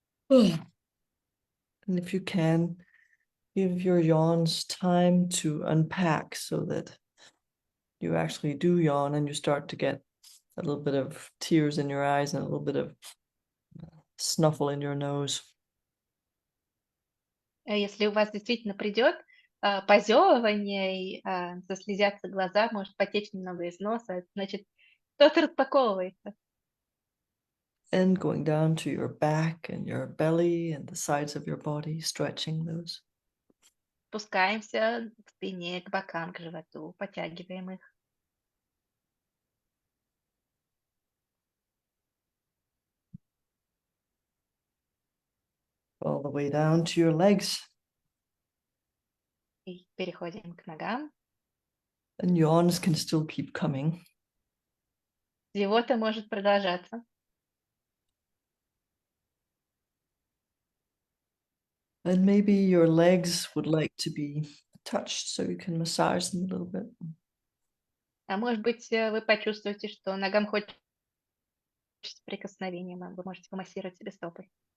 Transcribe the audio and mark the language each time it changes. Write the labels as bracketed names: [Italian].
[English] And if you can, give your yawns time to unpack so that you actually do yawn and you start to get a little bit of tears in your eyes and a little bit of snuffle in your nose. [Russian] Если у вас действительно придет позевывание и заслезятся глаза, может потечь немного из носа, значит, кто-то распаковывается. [English] And going down to your back and your belly and the sides of your body, stretching those. [Russian] Спускаемся к спине, к бокам, к животу, подтягиваем их. [English] All the way down to your legs. [Russian] И переходим к ногам. [English] And yawns can still keep coming. [Russian] Зевота может продолжаться. [English] And maybe your legs would like to be touched, so you can massage them a little bit. [Russian] А может быть, вы почувствуете, что ногам хочется прикосновения, вы можете помассировать себе стопы.